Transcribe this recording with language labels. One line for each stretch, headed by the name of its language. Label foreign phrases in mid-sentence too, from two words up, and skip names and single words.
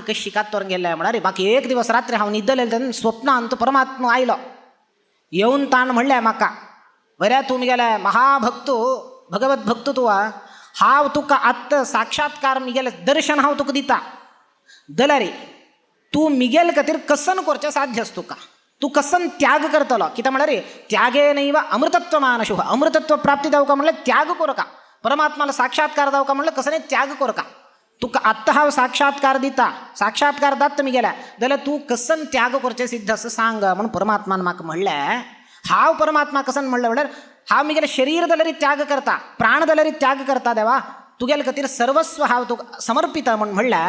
Konkani: कशी कातोरून गेले म्हळ्यार रे बाकी एक दिवस रात्री हांव न्हिदलेले तेन्ना स्वप्नांत परमात्मा आयलो येवन ताण म्हणलें म्हाका बऱ्या तूं मिगेले महाभक्तू भगवत भक्त तूं हांव तुका आत्ता साक्षात्कार मिगेले दर्शन हांव तुका दिता जाल्यार तूं मिगेल खातीर कसन करचें साध्य आसा तुका तूं कसन त्याग करतलो कित्याक म्हळ्यार रे
Sanskrit: त्यागे नैव अमृतत्व मानशुः
Konkani: अमृतत्व प्राप्ती जावका म्हणल्यार त्याग करका परमात्माला साक्षात्कार जावका म्हणल्यार कसले त्याग करका. तुका आत्ता हांव साक्षात्कार दिता साक्षात्कार दात मिगेल्या जाल्यार तूं कसन त्याग करचें सिद्ध आसा सांग म्हणून परमात्मान म्हाका म्हणलें. हांव परमात्मा कसन म्हणलें म्हळ्यार हांव मिगेलें शरीर जाल्यार त्याग करता प्राण जाल्यार त्याग करता देवा तुगेले खातीर सर्वस्व हांव तुका समर्पित म्हणून म्हणलें.